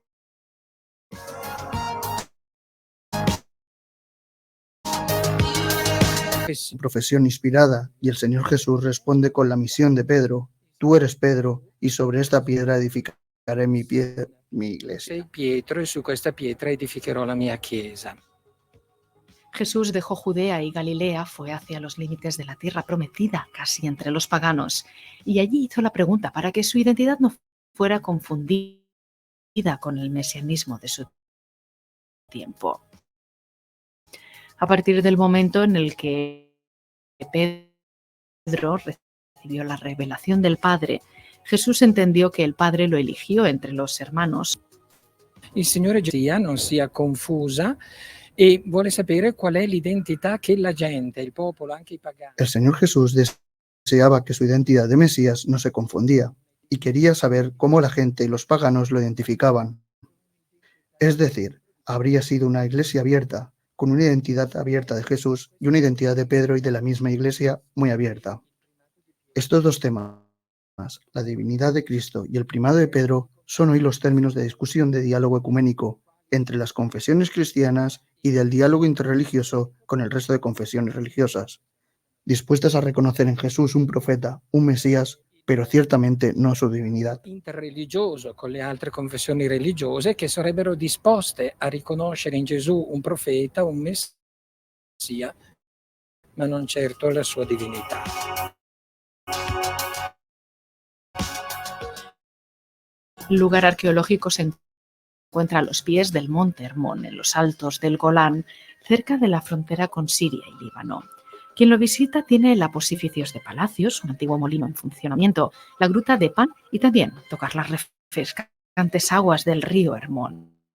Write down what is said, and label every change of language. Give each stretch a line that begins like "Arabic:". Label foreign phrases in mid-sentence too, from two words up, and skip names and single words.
Spanish: Profesión inspirada, y el Señor Jesús responde con la misión de Pedro: tú eres Pedro, y sobre esta piedra edificaré mi iglesia.
Italian: Sei Pietro e su questa pietra edificherò la mia chiesa.
Spanish: Jesús dejó Judea y Galilea, fue hacia los límites de la tierra prometida, casi entre los paganos, y allí hizo la pregunta para que su identidad no fuera confundida con el mesianismo de su tiempo. A partir del momento en el que Pedro recibió la revelación del Padre, Jesús entendió que el Padre lo eligió entre los hermanos.
Italian: Il Signore non sia confusa e vuole sapere qual è l'identità che la gente, il popolo, anche i pagani.
Spanish: El Señor Jesús deseaba que su identidad de Mesías no se confundía y quería saber cómo la gente y los paganos lo identificaban. Es decir, habría sido una iglesia abierta, con una identidad abierta de Jesús y una identidad de Pedro y de la misma iglesia muy abierta. Estos 2 temas, la divinidad de Cristo y el primado de Pedro, son hoy los términos de discusión de diálogo ecuménico entre las confesiones cristianas y del diálogo interreligioso con el resto de confesiones religiosas, dispuestas a reconocer en Jesús un profeta, un Mesías, pero ciertamente no su divinidad.
Italian: Interreligioso con le altre confessioni religiose che sarebbero disposte a riconoscere in Gesù un profeta, un messia, ma non certo la sua divinità.
Spanish: El lugar arqueológico se encuentra a los pies del monte Hermón, en los altos del Golán, cerca de la frontera con Siria y Líbano. Quien lo visita tiene el aposificios de palacios, un antiguo molino en funcionamiento, la gruta de Pan y también tocar las refrescantes aguas del río Hermón.